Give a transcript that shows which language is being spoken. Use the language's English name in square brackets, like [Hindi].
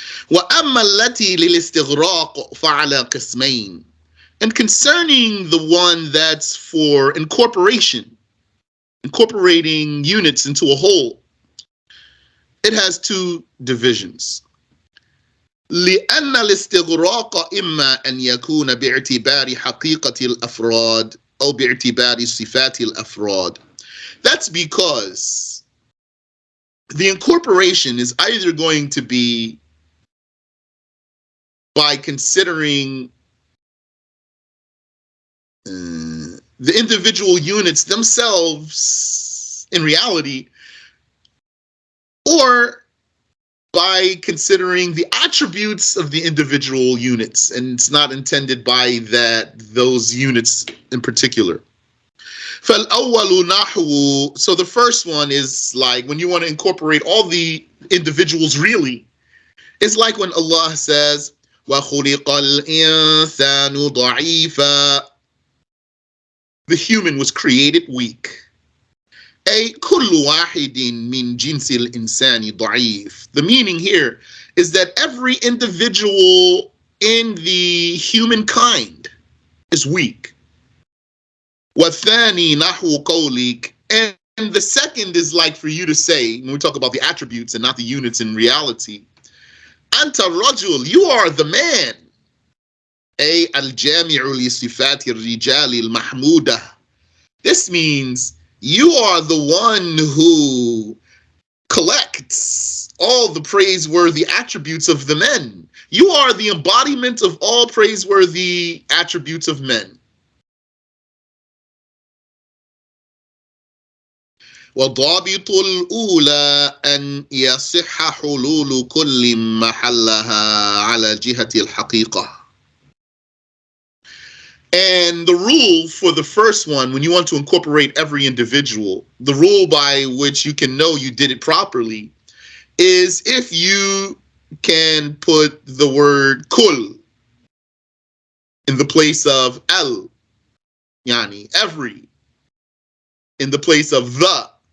[Arabic] وَأَمَّا الَّتِي لِلْإِسْتِغْرَاقِ فَعَلَى قِسْمَيْنِ. [English] And concerning the one that's for incorporation, incorporating units into a whole, it has two divisions. [Arabic] لأن الاستغراق إما أن يكون باعتبار حقيقة الأفراد أو باعتبار صفات الأفراد. [English] That's because the incorporation is either going to be by considering the individual units themselves in reality, or by considering the attributes of the individual units, and it's not intended by those units in particular. [Arabic] فَالْأَوَّلُ [English] naHw. So the first one is like when you want to incorporate all the individuals really, it's like when Allah says, [Arabic] وَخُلِقَ الْإِنسَانُ ضَعِيفًا. [English] The human was created weak. [Arabic] أي كل واحد من جنس الإنسان ضعيف. [English] The meaning here is that every individual in the humankind is weak. [Arabic] والثاني نحو قولك. [English] And the second is like for you to say, when we talk about the attributes and not the units in reality, [Arabic] أنت الرجل, [English] you are the man. [Arabic] أي الجامع لصفات الرجال المحمودة. [English] This means you are the one who collects all the praiseworthy attributes of the men. You are the embodiment of all praiseworthy attributes of men. [Arabic] وضابط الأولى أن يصح حلول كل محلها على جهة الحقيقة. [English] And the rule for the first one, when you want to incorporate every individual, the rule by which you can know you did it properly is if you can put the word kul in the place of al, yani every, in the place of the.